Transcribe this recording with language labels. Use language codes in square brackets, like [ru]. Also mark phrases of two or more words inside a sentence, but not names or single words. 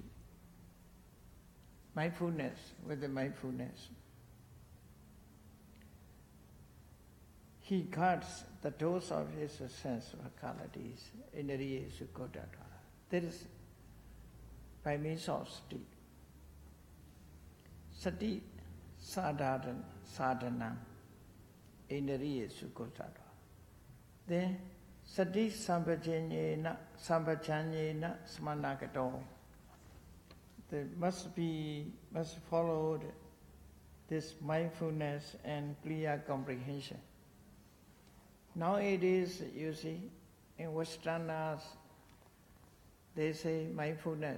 [en] Mindfulness, with the mindfulness. he guards the doors of his sense qualities. [pi] Indriya Sukota. [en] That is by means of sati. [pi] Sati sadhana. Indriya Sukota. [en] Then [pi] sati sambhajanyena smanagato. [en] There must follow this mindfulness and clear comprehension. Nowadays, you see, in Westerners, they say mindfulness.